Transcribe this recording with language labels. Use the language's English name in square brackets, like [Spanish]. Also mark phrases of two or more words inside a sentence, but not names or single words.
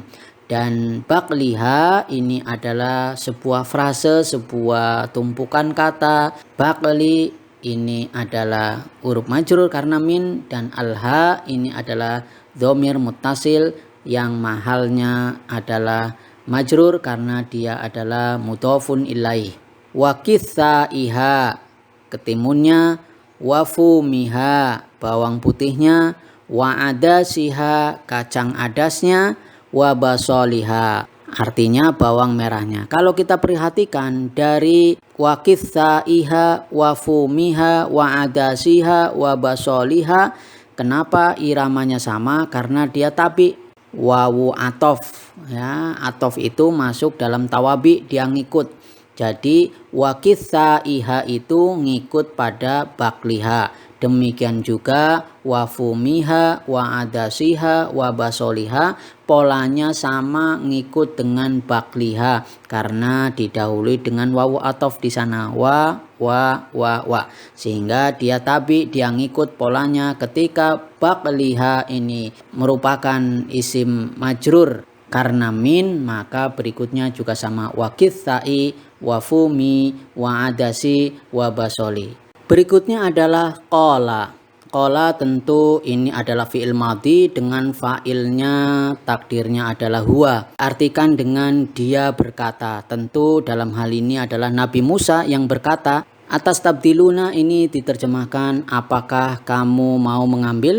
[Indonesian] Dan baqliha ini adalah sebuah frase, sebuah tumpukan kata. Baqli ini adalah huruf majrur karena min, dan alha ini adalah [Arabic] ضمير متصل [Indonesian] yang mahalnya adalah majrur karena dia adalah [Arabic] مضاف إليه. وقثائها [Indonesian] ketimunnya, [Arabic] وفومها [Indonesian] bawang putihnya, [Arabic] وعدسها [Indonesian] kacang adasnya, [Arabic] وبصلها [Indonesian] artinya bawang merahnya. Kalau kita perhatikan dari [Arabic] وقثائها، وفومها، وعدسها، وبصلها, [Indonesian] kenapa iramanya sama? Karena dia tabi, [Arabic] واو عطف [Indonesian] ya, atof itu masuk dalam tawabi, dia ngikut. Jadi [Arabic] وقثائها [Indonesian] itu ngikut pada baqliha. Demikian juga [Arabic] وفومها، وعدسها، وبصلها [Indonesian] polanya sama ngikut dengan baqliha karena didahului dengan [Arabic] واو عطف [Indonesian] di sana, wa sehingga dia tabi, dia ngikut polanya. Ketika baqliha ini merupakan isim majrur karena min, maka berikutnya juga sama, [Arabic] وقثاء، وفوم، وعدس، وبصل. [Indonesian] Berikutnya adalah qala. Qala tentu ini adalah [Arabic] فعل ماض [Indonesian] dengan fa'ilnya takdirnya adalah huwa. Artikan dengan dia berkata. Tentu dalam hal ini adalah Nabi Musa yang berkata. Atas tabdiluna ini diterjemahkan apakah kamu mau mengambil?